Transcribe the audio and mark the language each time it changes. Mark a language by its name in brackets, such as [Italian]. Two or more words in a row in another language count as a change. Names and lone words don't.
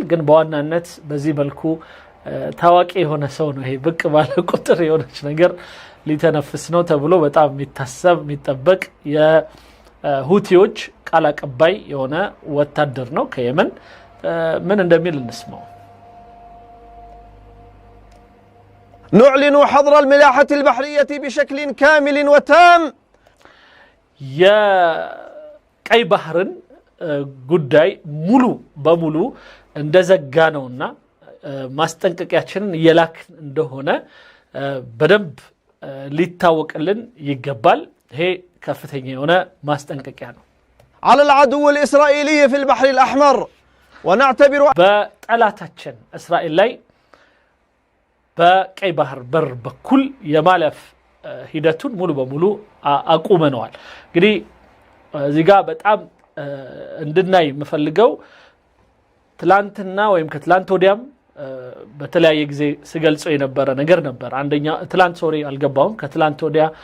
[Amharic] ግን በዋናነት በዚህ መልኩ ታዋቂ የሆነ ሰው ነው ይሄ ብቅ ባለ ቁጥር የሆነች ነገር ሊተነፍስ ነው ተብሎ በጣም የሚታሰብ የሚጠበቅ የሁቲዎች ቃል አቀባይ የሆነ ወታደር ነው ከየመን ምን እንደሚል እንስማው [Arabic] نعلن حظر الملاحة البحرية بشكل كامل وتام [Amharic] يا ቀይ ባህርን ጉዳይ ሙሉ በሙሉ እንደዘጋ ነውና ማስጠንቀቂያችንን የላክ እንደሆነ በደንብ ሊታወቅልን ይገባል ይሄ ከፍተኛ የሆነ ማስጠንቀቂያ ነው [Arabic] على العدو الإسرائيلي في البحر الأحمر ونعتبر [Amharic] በጠላታችን እስራኤል ላይ በቀይ ባህር በር በኩል የማለፍ ሂደቱን ሙሉ በሙሉ አቁመነዋል እንግዲህ እዚህ ጋር በጣም እንድናይ የምፈልገው ትላንትና ወይም ከትላንት ወዲያም በተለያየ ጊዜ ሲገልጸው የነበረ ነገር ነበር አንደኛ ትላንት ሶሪ አልገባውም ከትላንት ወዲያ